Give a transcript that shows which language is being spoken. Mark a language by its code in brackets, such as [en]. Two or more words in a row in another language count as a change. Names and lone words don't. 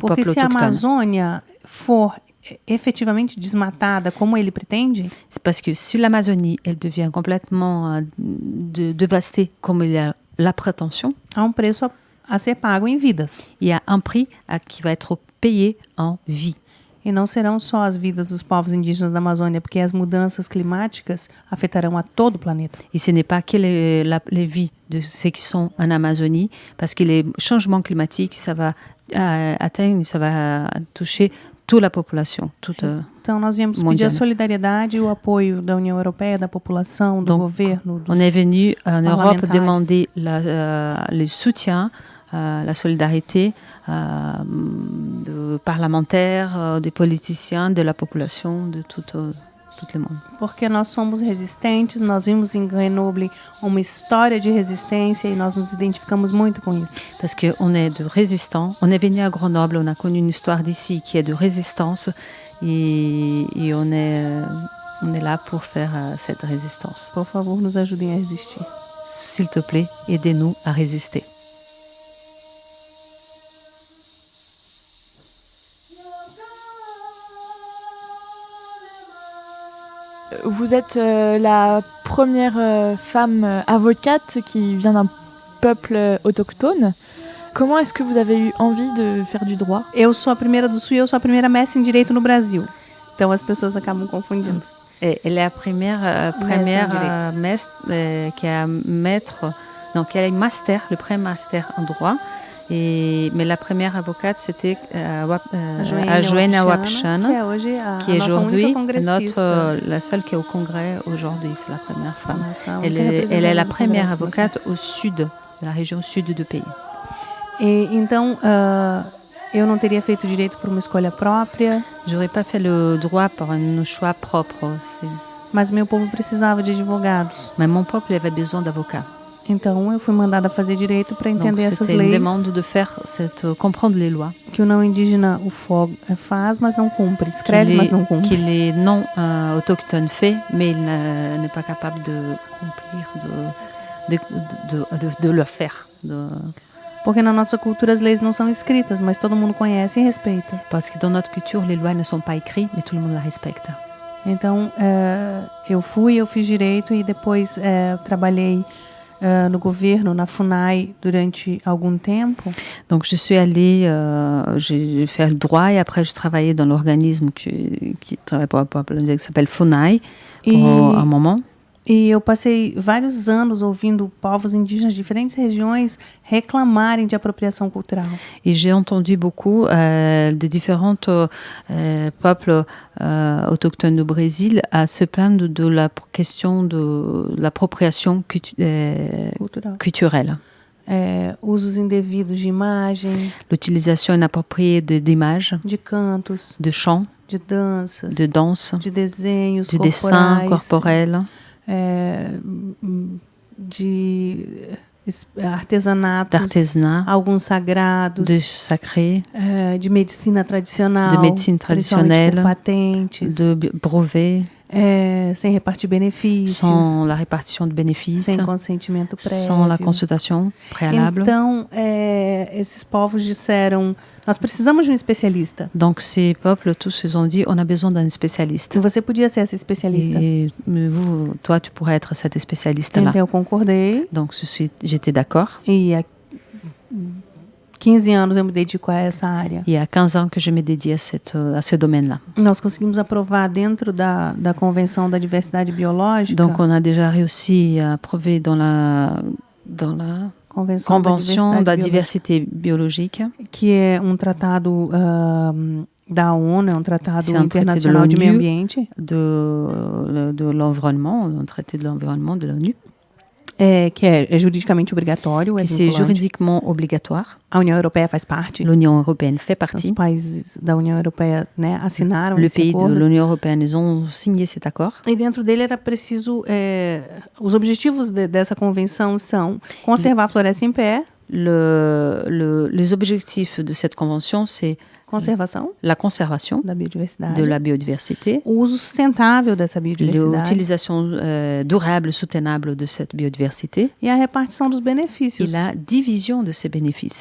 [pt] Porque [fr] peuples [pt] se a [fr] autochtones. [pt] Amazônia for efetivamente desmatada como ele pretende, [fr] C'est parce que si l'Amazonie, elle devient complètement dévastée comme il y a la prétention, [pt] há um preço a ser pago em vidas. [fr] il y a un prix qui va être payé en vie. [pt] E não serão só as vidas dos povos indígenas da Amazônia, porque as mudanças climáticas afetarão a todo o planeta. [fr] Et ce n'est pas que les vies de ceux qui sont en Amazonie, parce que les changements climatiques, ça va toucher toute la population, [pt] Então, nós viemos pedir [fr] mondiale. [pt] a solidariedade e o apoio da União Europeia, da população, do [fr] Donc, [pt] governo. [fr] On est venu en Europe Parlamentaires. demander le soutien, la solidarité de parlementaires, des politiciens, de la population, de tout le monde. [pt] Porque nós somos resistentes, nós vimos em Grenoble uma história de resistência e nós nos identificamos muito com isso. [fr] Parce qu'on est de résistants. On est venu à Grenoble, on a connu une histoire d'ici qui est de résistance et on est là pour faire cette résistance. [pt] Por favor, nos ajudem a resistir. [fr] S'il te plaît, aidez-nous à résister. Vous êtes la première femme avocate qui vient d'un peuple autochtone. Comment est-ce que vous avez eu envie de faire du droit? [pt] Eu sou a primeira do Sul e eu sou a primeira mestre em Direito no Brasil. Então, as pessoas acabam confundindo. [fr] Elle est la première mestre qui a qui a un master, le pré-master en droit. Mais la première avocate, c'était a Joana Wapichana, qui est aujourd'hui la seule qui est au Congrès aujourd'hui. C'est la première femme. Elle est la première avocate au sud, de la région sud du pays. [pt] Então, eu não teria feito direito por uma escolha própria. [fr] J'aurais pas fait le droit par un choix propre. [pt] Mas meu povo precisava de advogados. [fr] Mais mon peuple avait besoin d'avocats. [pt] Então, eu fui mandada a fazer direito para entender [fr] Donc, [pt] essas [fr] une [pt] leis. [fr] demande de faire comprendre les lois. [pt] Que o não indígena o faz, mas não cumpre. Escreve, mas não cumpre. Que [fr] les non autochtones fait, mais il n'est pas capable de cumplir, de le faire. [pt] Porque na nossa cultura as leis não são escritas, mas todo mundo conhece e respeita. [fr] Parce que dans notre culture, les lois ne sont pas écrites, mais tout le monde la respecte. [pt] Então, eu fiz direito e depois trabalhei no governo, na FUNAI, durante algum tempo. [fr] Donc, je suis allée, j'ai fait le droit et après, je travaillais dans l'organisme qui travaille pour la population, qui s'appelle FUNAI, pour un moment. [pt] E eu passei vários anos ouvindo povos indígenas de diferentes regiões reclamarem de apropriação cultural. [fr] Et j'ai entendu beaucoup de différents peuples autochtones du Brésil à se plaindre de la question de l'appropriation culturelle. [pt] Usos indevidos de imagem, [fr] l'utilisation inappropriée d'images, [pt] de cantos, [fr] de chants, [pt] de danças, [fr] de danse, [pt] de desenhos [fr] de dessins corporels, [pt] de artesanatos, [fr] d'artisanat, [pt] alguns sagrados, [fr] de sacré, [pt] de medicina tradicional, [fr] de médecine traditionnelle, [pt] por patentes, [fr] de brevets, [pt] sem repartir benefícios, [fr] sans la répartition de bénéfices, [pt] sem consentimento prévio, [fr] sans la consultation préalable. [pt] Então, esses povos disseram, nós precisamos de um especialista. [fr] Donc ces peuples, tous ils ont dit, on a besoin d'un spécialiste. [pt] E você podia ser essa especialista. [fr] Et toi, tu pourrais être cette spécialiste-là. [pt] Então, eu concordei. [fr] Donc j'étais d'accord. [pt] E há 15 anos eu me dedico a essa área. [fr] Il y a 15 ans que je me dédie à ce domaine-là. [pt] Nós conseguimos aprovar dentro da Convenção da Diversidade Biológica. [fr] Donc on a déjà réussi à approuver dans la Convention da Diversité Biologique. [pt] Que é tratado da ONU, é tratado internacional de meio ambiente. [fr] De l'environnement, un traité de l'environnement de l'ONU. [pt] Que é juridicamente obrigatório, [fr] c'est juridiquement obrigatoire. [pt] A União Europeia faz parte. [fr] L'Union européenne fait partie. [pt] Os países da União Europeia, assinaram esse acordo. [fr] Le pays de l'Union européenne, ils ont signé cet accord. [pt] E dentro dele era preciso... os objetivos dessa convenção são conservar a floresta em pé. [fr] Les objectifs de cette convention, c'est la conservation de la biodiversité, [pt] o uso sustentável dessa biodiversidade, [fr] l'utilisation durable, soutenable de cette biodiversité, [pt] e a repartição dos benefícios. [fr] Et la division de ces bénéfices.